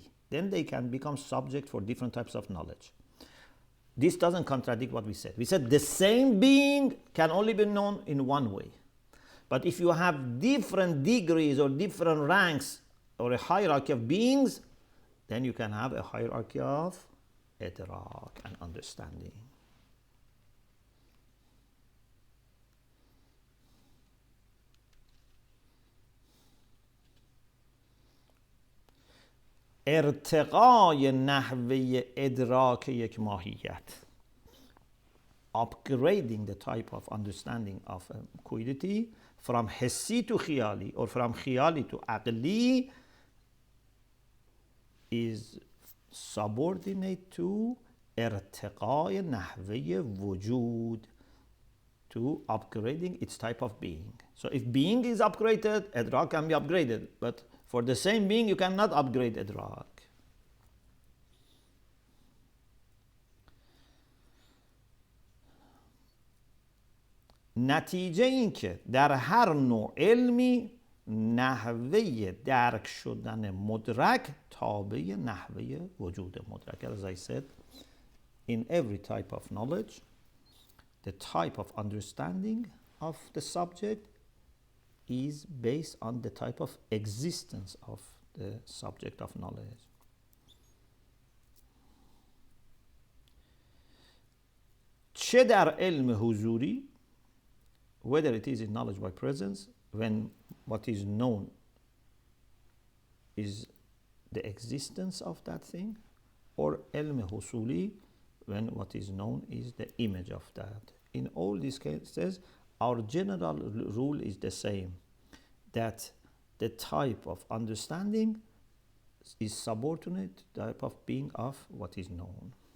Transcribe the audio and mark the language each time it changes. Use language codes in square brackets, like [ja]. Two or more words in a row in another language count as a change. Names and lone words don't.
[en] Then they can become subject for different types of knowledge. This doesn't contradict what we said. We said the same being can only be known in one way. But if you have different degrees or different ranks or a hierarchy of beings, then you can have a hierarchy of idrak and understanding. [fa] ارتقای نحوه ادراک یک ماهیت. [en] Upgrading the type of understanding of quiddity from hissi to khiyali or from khiyali to aqli is subordinate to [fa] ارتقای نحوه وجود, [en] to upgrading its type of being. So if being is upgraded, idrak can be upgraded, but for the same being you cannot upgrade idrak. [fa] نتیجه این که در هر نوع علمی نحوه درک شدن مدرک تابع نحوه وجود مدرک. [en] As I said, in every type of knowledge, the type of understanding of the subject is based on the type of existence of the subject of knowledge. [fa] چه در علم حضوری [en] whether it is in knowledge by presence, when what is known is the existence of that thing, or [fa] علم حصولی, [en] when what is known is the image of that. In all these cases, our general rule is the same, that the type of understanding is subordinate type of being of what is known.